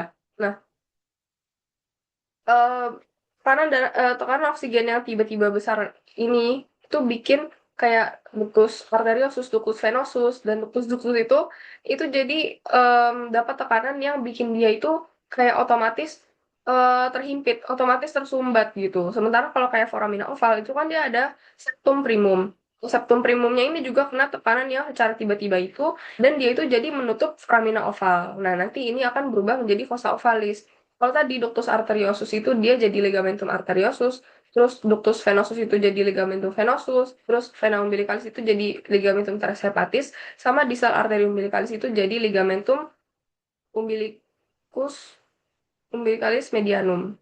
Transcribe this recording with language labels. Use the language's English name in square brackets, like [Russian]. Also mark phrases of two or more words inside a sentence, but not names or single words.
[Indonesian] Nah, Eee, tekanan oksigen yang tiba-tiba besar ini, itu bikin kayak [Latin] ductus arteriosus, ductus venosus, [Indonesian] dan ductus-ductus itu jadi, dapat tekanan yang bikin dia itu kayak otomatis, terhimpit, otomatis tersumbat gitu. Sementara kalau kayak [Latin] foramina oval [Indonesian] itu kan dia ada [Latin] septum primum. Septum primumnya [Indonesian] ini juga kena tekanan yang secara tiba-tiba itu, dan dia itu jadi menutup [Latin] foramina oval. [Indonesian] Nah, nanti ini akan berubah menjadi [Latin] fossa ovalis. [Indonesian] Kalau tadi [Latin] ductus arteriosus [Indonesian] itu dia jadi [Latin] ligamentum arteriosus, [Indonesian] terus [Latin] ductus venosus [Indonesian] itu jadi [Latin] ligamentum venosus, [Indonesian] terus [Latin] vena umbilicalis [Indonesian] itu jadi [Latin] ligamentum teres hepatis, [Indonesian] sama distal arteri umbilicalis itu jadi [Latin] ligamentum umbilicus umbilicalis medianum.